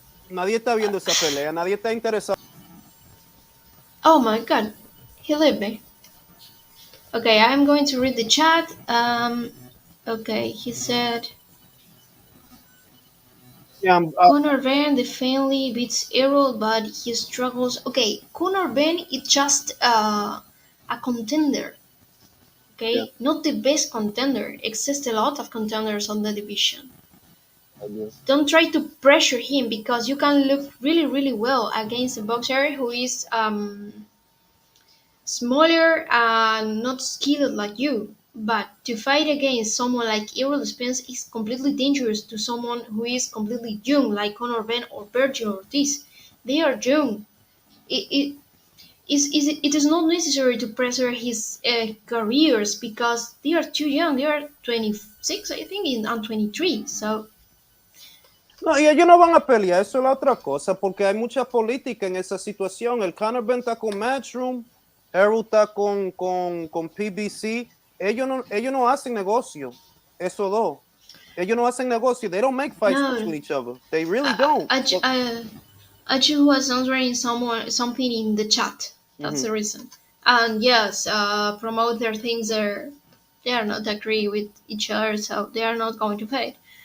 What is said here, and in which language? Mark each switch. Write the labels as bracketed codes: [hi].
[es] Nadie está viendo esa pelea, nadie está interesado. [en] Oh my god. He left me. Okay, I'm going to read the chat. Okay, he said Yeah, Conor Ben definitely beats Errol, but he struggles. Okay, Conor Ben is just a contender. yeah, Okay, not the best contender. Exist a lot of contenders on the division. yeah. Don't try to pressure him because you can look really, really well against a boxer who is smaller and not skilled like you. But to fight against someone like Errol Spence is completely dangerous to someone who is completely young, like Conor Ben or Virgil Ortiz. They are young. It is not necessary to pressure his careers because they are too young. They are 26, I think, and 23. So, [es] No, y ellos no van a pelear, eso es la otra cosa, porque hay mucha política en esa situación. El Conor Ben está con Matchroom, Errol está con PBC. Ellos no hacen negocio, esos dos. Ellos no hacen negocio. [en] They don't make fights [es] no, [en] between each other. They really don't. I just was answering something in the chat. That's the reason. And yes, promote their things they are not agree with each other, so they are not going to fight.